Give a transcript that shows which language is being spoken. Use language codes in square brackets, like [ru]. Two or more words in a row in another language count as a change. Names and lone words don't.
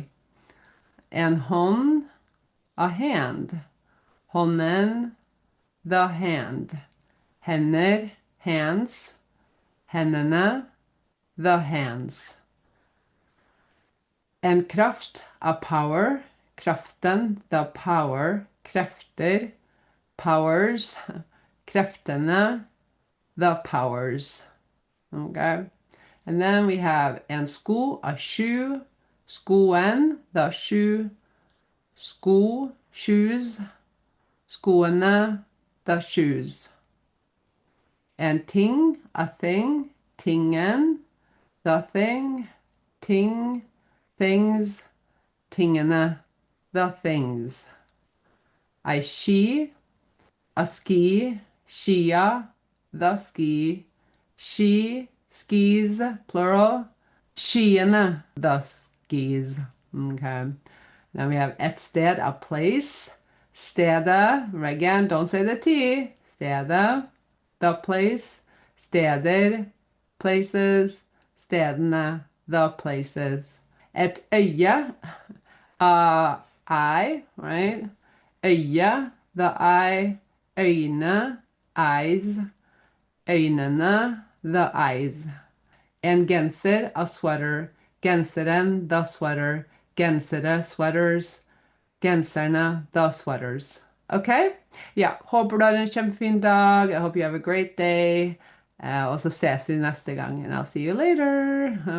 [en] And hånd, a hand. Hånden, the hand. Hender, hands. Hendene, the hands. And kraft, a power. Kraften, the power. Krefter, powers. Kreftene, the powers. Okay. And then we have [no] en sko, [en] a shoe. Skoen, the shoe. Sko, shoes. Skoene, the shoes. And ting, a thing. Tingen, the thing. Ting, things. Tingene, the things. I ski, a ski. Skia, the ski. She, skis, plural. Skiene, the skis. Okay. Then we have [no] et sted, [en] a place. Stede, again, don't say the T. Stede, the place. Steder, places. Stedene, the places. [no] Et øye, [en] eye, right? Øye, the eye. Øyne, eyes. Øynene, the eyes. And genser, a sweater. Genseren, the sweater. Gensere, sweaters. Genserne, the sweaters. Okay? [no] Ja, håper du har en kjempefin dag. [en] I hope you have a great day. [no] Og så ses vi neste gang. [en] And I'll see you later.